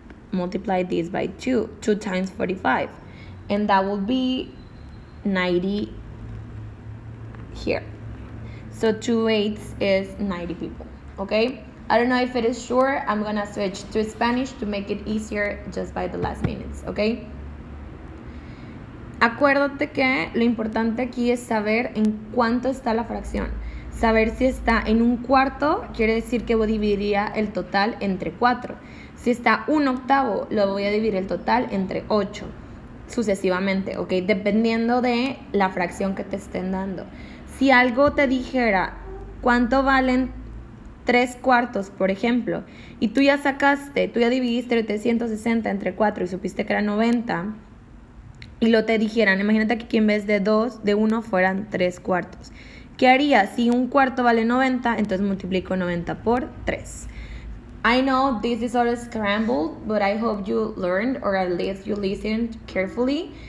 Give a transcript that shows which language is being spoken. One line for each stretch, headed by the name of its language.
English: Multiply this by 2. 2 times 45. And that will be 90 here. So 2/8 is 90 people, okay? I don't know if it is sure. I'm gonna switch to Spanish to make it easier just by the last minutes, okay?
Spanish: Acuérdate que lo importante aquí es saber en cuánto está la fracción. Saber si está en 1/4 quiere decir que dividiría el total entre 4. Si está 1/8, lo voy a dividir el total entre 8, sucesivamente, ¿ok? Dependiendo de la fracción que te estén dando. Si algo te dijera cuánto valen 3/4, por ejemplo, y tú ya dividiste 360 entre 4 y supiste que era 90, y lo te dijeran, imagínate que aquí en vez de 1 fueran 3/4. ¿Qué haría? Si 1/4 vale 90, entonces multiplico 90 por 3.
English: I know this is all scrambled, but I hope you learned, or at least you listened carefully.